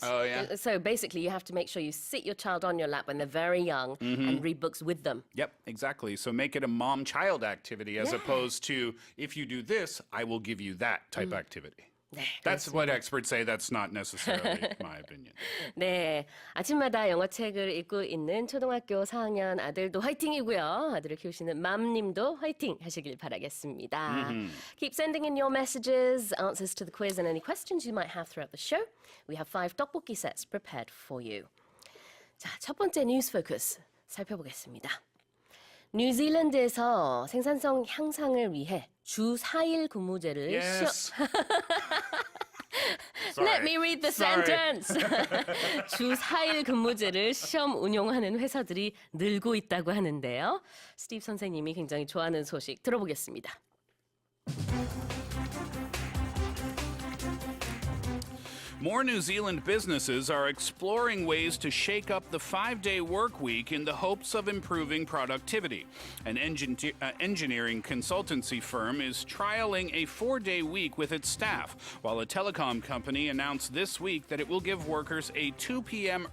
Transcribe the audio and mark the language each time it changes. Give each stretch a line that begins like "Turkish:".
English: Oh, yeah. So basically, you have to make sure you sit your child on your lap when they're very young and read books with them. Yep, exactly. So make it a mom-child activity as opposed to, if you do this, I will give you that type activity. That's what experts say. That's not necessarily my opinion.
Korean: 네, 아침마다 영어책을 읽고 있는 초등학교 4학년 아들도 화이팅이고요. 아들을 키우시는 맘님도 화이팅 하시길 바라겠습니다.
English: Keep sending in your messages, answers to the quiz and any questions you might have throughout the show. We have 5 떡볶이 sets prepared for you.
Korean: 자, 첫 번째 뉴스 포커스 살펴보겠습니다. 뉴질랜드에서 생산성 향상을 위해 주 4일 근무제를
English: Yes. Let me read the Sorry. sentence.
Korean: 주 4일 근무제를 시험 운용하는 회사들이 늘고 있다고 하는데요. 스티브 선생님이 굉장히 좋아하는 소식 들어보겠습니다.
English: More New Zealand businesses are exploring ways to shake up the 5-day work week in the hopes of improving productivity. An engineering consultancy firm is trialing a 4-day week with its staff, while a telecom company announced this week that it will give workers a 2 p.m.